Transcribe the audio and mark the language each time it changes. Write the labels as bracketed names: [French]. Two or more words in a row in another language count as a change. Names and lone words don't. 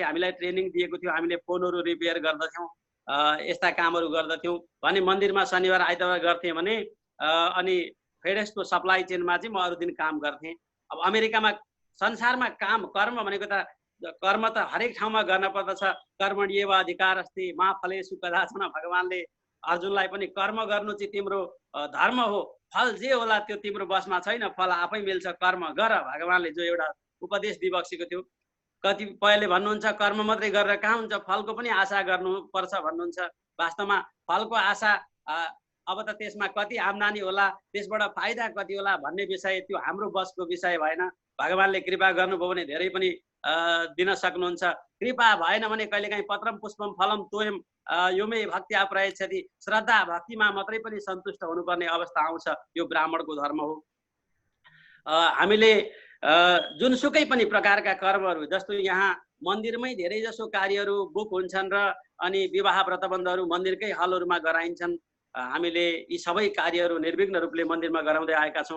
[Nepali] हामीलाई ट्रेनिङ दिएको थियो, हामीले फोनहरू रिपेयर गर्दथ्यौँ, यस्ता कामहरू गर्दथ्यौँ। भने मन्दिरमा शनिबार आइतबार गर्थेँ भने अनि फेडेक्सको सप्लाई चेनमा चाहिँ म अरू दिन काम गर्थेँ। अब अमेरिकामा संसारमा काम कर्म भनेको त कर्म त हरेक ठाउँमा गर्न पर्दछ। [Sanskrit] कर्मण्येव अधिकार अस्ति मा फलेषु कदाचन, [Nepali] भगवानले अर्जुनलाई पनि कर्म गर्नु चाहिँ तिम्रो धर्म हो, फल जे होला त्यो तिम्रो बसमा छैन, फल आफै मिल्छ, कर्म गर, भगवानले जो एउटा उपदेश दिइबक्सेको थियो। कतिपयले भन्नुहुन्छ कर्म मात्रै गरेर कहाँ हुन्छ, फलको पनि आशा गर्नुपर्छ भन्नुहुन्छ। वास्तवमा फलको आशा अब त त्यसमा कति आम्दानी होला, त्यसबाट फाइदा कति होला भन्ने विषय त्यो हाम्रो बसको विषय भएन। भगवानले कृपा गर्नुभयो भने धेरै पनि दिन सक्नुहुन्छ। कृपा भएन भने कहिलेकाहीँ [Sanskrit] पत्रम पुष्पम फलम तोयम योमे भक्त्या प्रयच्छति, [Nepali] श्रद्धा भक्तिमा मात्रै पनि सन्तुष्ट हुनुपर्ने अवस्था आउँछ। यो ब्राह्मणको धर्म हो। हामीले जुनसुकै पनि प्रकारका कर्महरू, जस्तो यहाँ मन्दिरमै धेरै जसो कार्यहरू बुक हुन्छन् र अनि विवाह व्रतबन्धहरू मन्दिरकै हलहरूमा गराइन्छन्। हामीले यी सबै कार्यहरू निर्विघ्न रूपले मन्दिरमा गराउँदै आएका छौँ।